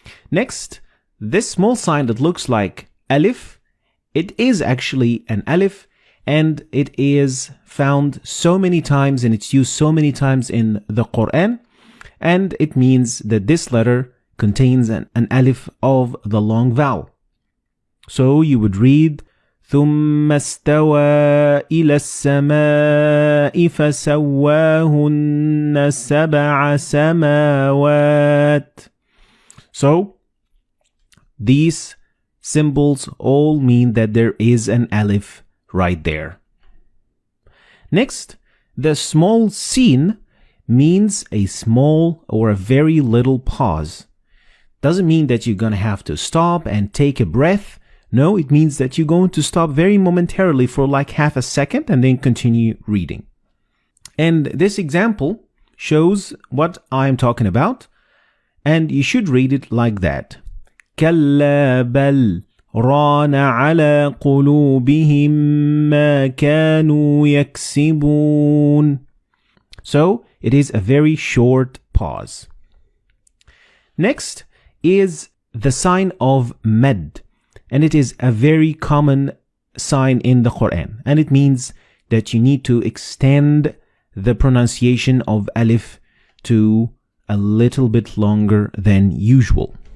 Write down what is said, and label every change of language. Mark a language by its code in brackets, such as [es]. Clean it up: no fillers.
[en] Next, this small sign that looks like alif, it is actually an alif and it is found so many times and it's used so many times in the Quran, and it means that this letter contains an alif of the long vowel. So you would read [ar] ثم استوى إلى السماء فسواهن سبع سماوات. [en] So these symbols all mean that there is an alif right there. Next, the small sin means a small or a very little pause. doesn't mean that you're going to have to stop and take a breath. No, it means that you're going to stop very momentarily for like half a second and then continue reading. And this example shows what I'm talking about, and you should read it like that. [ar] كلا بل ران على قلوبهم ما كانوا يكسبون. [en] So it is a very short pause. Next is the sign of med, and it is a very common sign in the Quran, and it means that you need to extend the pronunciation of alif to a little bit longer than usual.